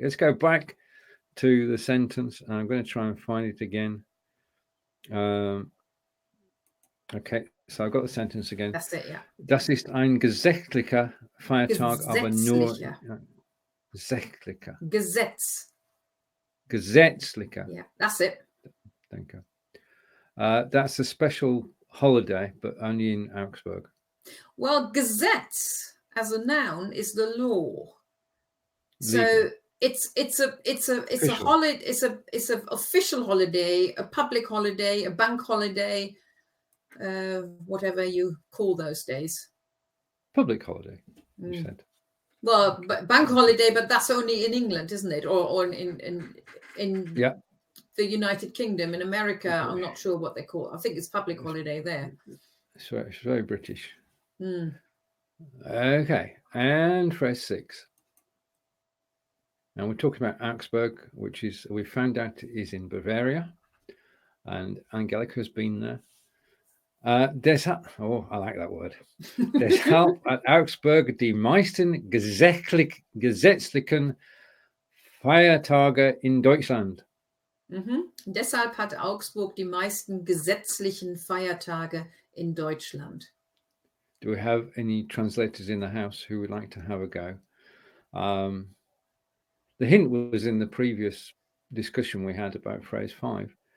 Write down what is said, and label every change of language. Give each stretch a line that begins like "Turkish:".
English: Let's go back to the sentence, and I'm going to try and find it again. Okay, so I've got the sentence again. That's it, yeah.
German: Das ist ein gesetzlicher Feiertag, aber nur gesetzlicher. Gesetzlicher.
English: Yeah, that's it. Thank you. That's a special holiday, but only in Augsburg. Well, Gesetz as a noun is the law. So it's a holiday. It's an official holiday, a public holiday, a bank holiday, whatever you call those days. Public holiday, you said. Well, bank holiday, but that's only in England, isn't it? Or in the United Kingdom. In America, I'm not sure what they call it. I think it's public holiday there. It's very British. Okay, and phrase 6. Now we're talking about Augsburg, which is, we found out is in Bavaria, and Angelika has been there. Deshalb, I like that word.
German: Deshalb hat Augsburg die meisten gesetzlichen Feiertage in Deutschland. Deshalb hat Augsburg die meisten gesetzlichen Feiertage in Deutschland.
English: Do we have any translators in the house who would like to have a go? The hint was in the previous discussion we had about phrase 5.